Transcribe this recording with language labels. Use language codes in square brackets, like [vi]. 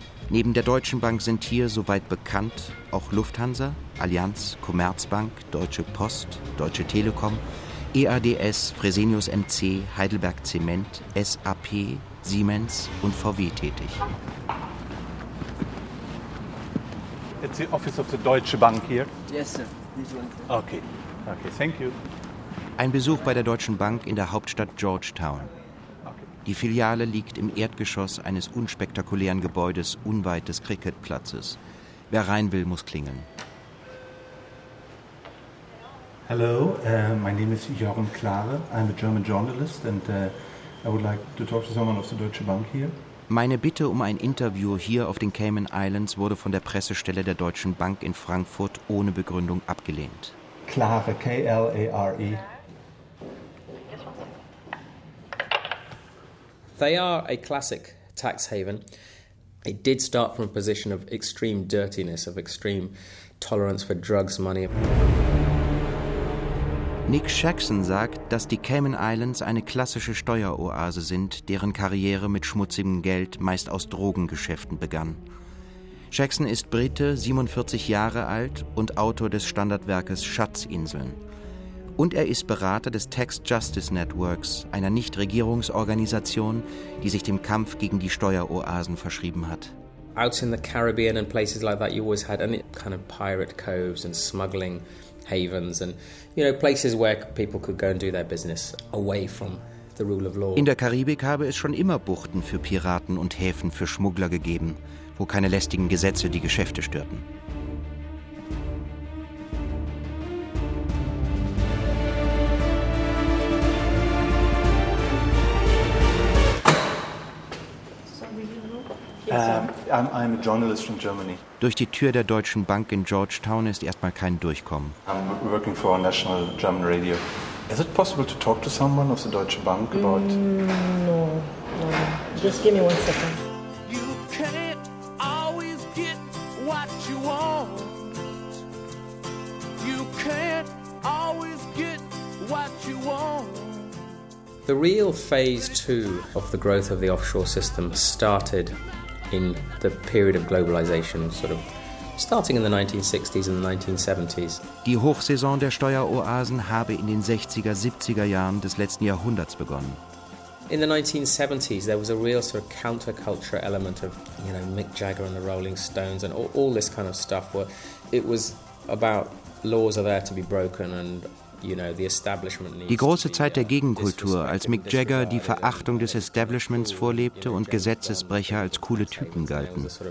[de] Neben der Deutschen Bank sind hier, soweit bekannt, auch Lufthansa, Allianz, Commerzbank, Deutsche Post, Deutsche Telekom, EADS, Fresenius MC, Heidelberg Zement, SAP, Siemens und VW tätig. [en] It's the office of the Deutsche Bank here. Yes, sir. Okay, thank you. [de] Ein Besuch bei der Deutschen Bank in der Hauptstadt Georgetown. Die Filiale liegt im Erdgeschoss eines unspektakulären Gebäudes unweit des Cricketplatzes. Wer rein will, muss klingeln. [en] Hello, my name is Jochen Klare. I'm a German journalist and I would like to talk to someone of the Deutsche Bank here. [de] Meine Bitte um ein Interview hier auf den Cayman Islands wurde von der Pressestelle der Deutschen Bank in Frankfurt ohne Begründung abgelehnt. [en] Klare, K-L-A-R-E. They are a classic tax haven. It did start from a position of extreme dirtiness, of extreme tolerance for drugs, money. [de] Nick Jackson sagt, dass die Cayman Islands eine klassische Steueroase sind, deren Karriere mit schmutzigem Geld meist aus Drogengeschäften begann. Jackson ist Brite, 47 Jahre alt und Autor des Standardwerkes Schatzinseln. Und er ist Berater des Tax Justice Networks, einer Nichtregierungsorganisation, die sich dem Kampf gegen die Steueroasen verschrieben hat. [en] Out in the Caribbean and places like that, you always had any kind of pirate coves and smuggling havens and, you know, places where people could go and do their business away from the rule of law. [de] In der Karibik habe es schon immer Buchten für Piraten und Häfen für Schmuggler gegeben, wo keine lästigen Gesetze die Geschäfte störten. [en] I'm a journalist from Germany. [de] Durch die Tür der Deutschen Bank in Georgetown ist erstmal kein Durchkommen. [en] I'm working for a national German radio. Is it possible to talk to someone of the Deutsche Bank about... No. Just give me one second. You can't always get what you want. You can't always get what you want. The real phase two of the growth of the offshore system started in the period of globalization, sort of starting in the 1960s and the 1970s. [de] Die Hochsaison der Steueroasen habe in den 60er, 70er Jahren des letzten Jahrhunderts begonnen. [en] In the 1970s, there was a real sort of counterculture element of, you know, Mick Jagger and the Rolling Stones and all this kind of stuff. Where it was about laws are there to be broken and, you know, the establishment needs. [de] Die große Zeit der Gegenkultur, als Mick Jagger die Verachtung des Establishments vorlebte und Gesetzesbrecher als coole Typen galten.